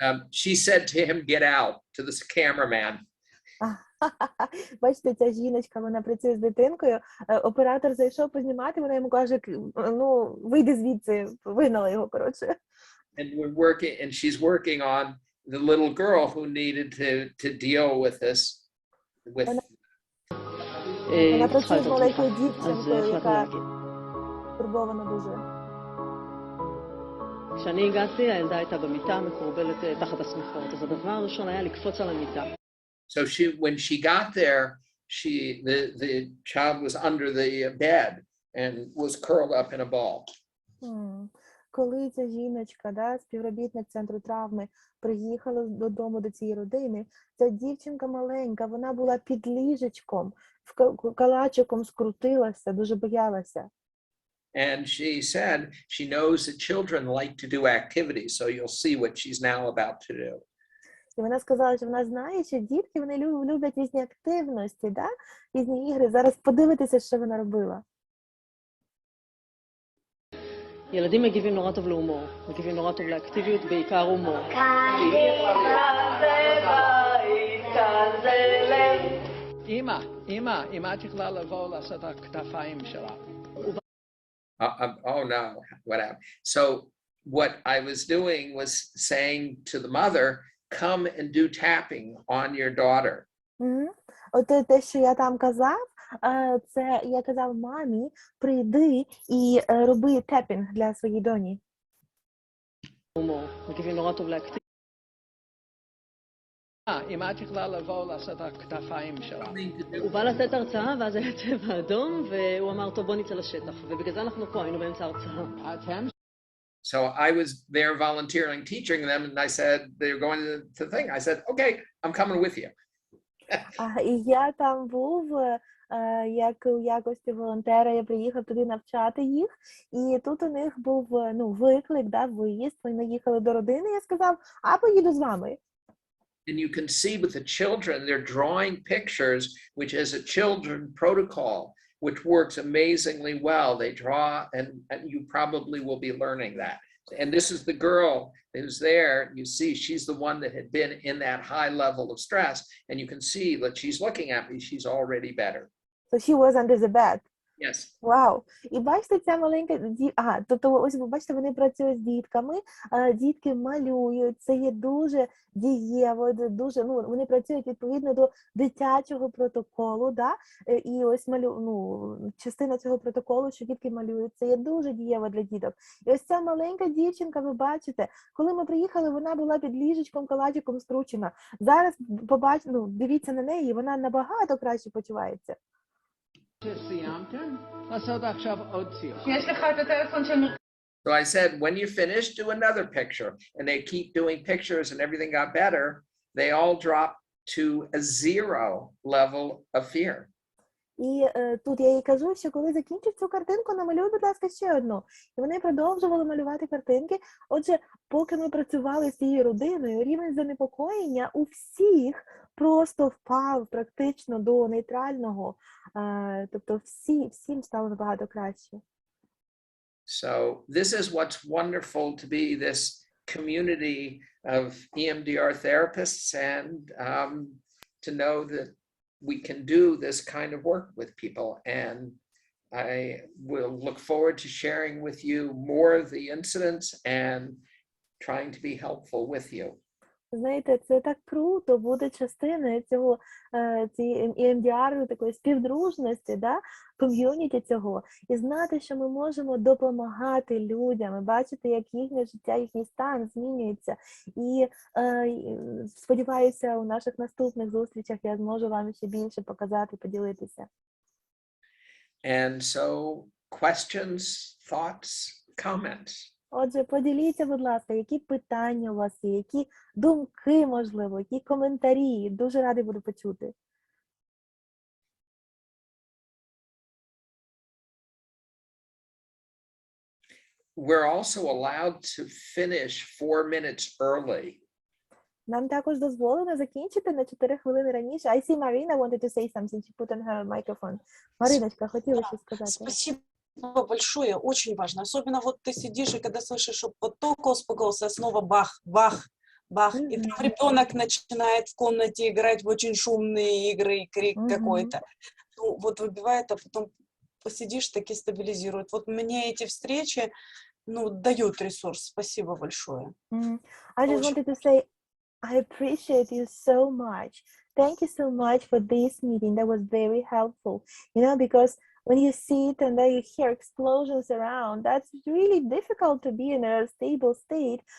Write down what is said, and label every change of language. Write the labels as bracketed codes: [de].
[en] She said to him, get out, to this cameraman. [uk] Бачите, ця жіночка, вона працює з дитинкою, оператор зайшов познімати, вона йому каже, ну, вийди звідси, вигнала його, коротше. [en] And she's working on the little girl who needed to deal with this. [uk] Вона працює з маленькою дівчинкою, яка турбована дуже. [he] כשאני הגעתי, הילדה הייתה במיטה מקורבלת תחת השמיכות, אז הדבר הראשון היה לקפוץ על המיטה. [en] So when she got there, the child was under the bed and was curled up in a ball. [uk] Коли ця жіночка, да, співробітник центру травми, приїхала додому до цієї родини, ця дівчинка маленька, вона була під ліжечком, калачиком скрутилася, дуже боялася. [en] And she said she knows that children like to do activities, so you'll see what she's now about to do. [uk] І вона сказала, що вона знає, що дітки, вони люблять різні активності, да? Різні ігри. Зараз подивитися, що вона робила. [he] ילדים מגיבים נורא טוב להומור, מגיבים נורא טוב לאקטיביות, בעיקר הומור. אמא את יכולה לבוא לעשות הכתפיים שלה. [en] Oh no, whatever. So what I was doing was saying to the mother, come and do tapping on your daughter. [uk] От те, що я там казав, це я казав мамі, прийди і роби тепінг для своєї доні. [he] מגיבים נורא טוב לאקטיביות. אמא את יכולה לבוא לעשות הכתפיים שלה. הוא בא לתת הרצאה, ואז היה צבע אדום, והוא אמר, טוב, בוא נצא לשטח. ובגלל זה אנחנו פה, היינו באמצע הרצאה. [en] So I was there volunteering, teaching them, and I said, they're going to the thing. I said, okay, I'm coming with you. [uk] І я там був, як у якості волонтера, я приїхав туди навчати їх, і тут у них був, ну, виклик, да, виїзд, вони їхали до родини, я сказав, а поїду з вами. [en] And you can see with the children, they're drawing pictures, which is a children protocol, which works amazingly well. They draw, and you probably will be learning that. And this is the girl who's there. You see, she's the one that had been in that high level of stress. And you can see that she's looking at me. She's already better. So she was under the bed. Yes. [uk] Вау! І бачите, ця маленька тобто ось ви бачите, вони працюють з дітками, дітки малюють, це є дуже дієво, дуже, вони працюють відповідно до дитячого протоколу, да? І ось частина цього протоколу, що дітки малюють, це є дуже дієво для діток. І ось ця маленька дівчинка, ви бачите, коли ми приїхали, вона була під ліжечком, калачиком скручена. Зараз дивіться на неї, вона набагато краще почувається. [he] שסיימתם, לעשות עכשיו עוד שיחה. יש לך את הטלפון של... [en] So I said, when you finish, do another picture. And they keep doing pictures and everything got better. They all dropped to a 0 level of fear. [uk] І тут я їй кажу, що коли закінчиш цю картинку, намалюй, будь ласка, ще одну. І вони продовжували малювати картинки. Отже, поки ми працювали з цією родиною, рівень занепокоєння у всіх просто впав практично до нейтрального. Тобто всім стало набагато краще. [en] So this is what's wonderful to be this community of EMDR therapists and to know that we can do this kind of work with people. And I will look forward to sharing with you more of the incidents and trying to be helpful with you. [uk] Знаєте, це так круто бути частиною цієї EMDR, такої співдружності, да? Ком'юніті цього, і знати, що ми можемо допомагати людям, і бачити, як їхнє життя, їхній стан змінюється. І сподіваюся, у наших наступних зустрічах я зможу вам ще більше показати, поділитися. [en] And so, questions, thoughts, comments? [uk] Отже, поділіться, будь ласка, які питання у вас є, які думки, можливо, які коментарі. Дуже радий буду почути. [en] We're also allowed to finish 4 minutes early. [uk] Нам також дозволено закінчити на 4 хвилини раніше. [en] I see Marina wanted to say something. She put on her microphone. [uk] Мариночка, хотіла щось сказати. [ru] Спасибо большое, очень важно. Особенно вот ты сидишь, и когда слышишь, что вот только успокоился, снова бах, бах, бах. И там ребенок начинает в комнате играть в очень шумные игры, крик какой-то. Ну, вот выбивает, а потом посидишь, таки стабилизирует. Вот мне эти встречи, дают ресурс. Спасибо большое. [en] I just wanted to say, I appreciate you so much. Thank you so much for this meeting. That was very helpful. Because when you sit and then you hear explosions around, that's really difficult to be in a stable state.